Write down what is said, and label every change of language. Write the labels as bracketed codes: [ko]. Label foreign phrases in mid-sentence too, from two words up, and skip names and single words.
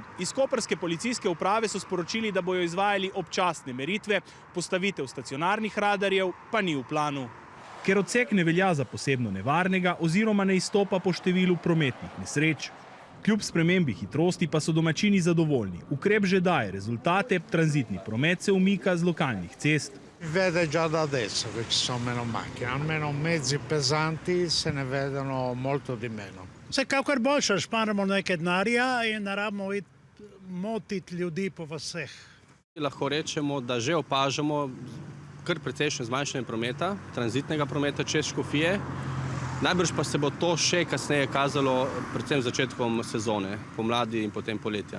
[sl] Iz koprske policijske uprave so sporočili, da bojo izvajali občasne meritve, postavitev stacionarnih radarjev pa ni v planu. Ker odsek ne velja za posebno nevarnega oziroma ne izstopa po številu prometnih nesreč. Kljub spremembi hitrosti pa so domačini zadovoljni. Ukrep že daje rezultate, tranzitni promet se umika z lokalnih cest. [it] Vede già da adesso che ci sono meno macchine, almeno mezzi pesanti se ne vedono molto di meno. [sl] Vsekakor boljše, šparamo nekaj denarja in ne rabimo motiti ljudi po vaseh. Lahko rečemo, da že opažamo kar precejšnje zmanjšanje prometa, tranzitnega prometa čez Škofije. Najbrž pa se bo to še kasneje kazalo predvsem začetkom sezone, pomladi in potem poletja.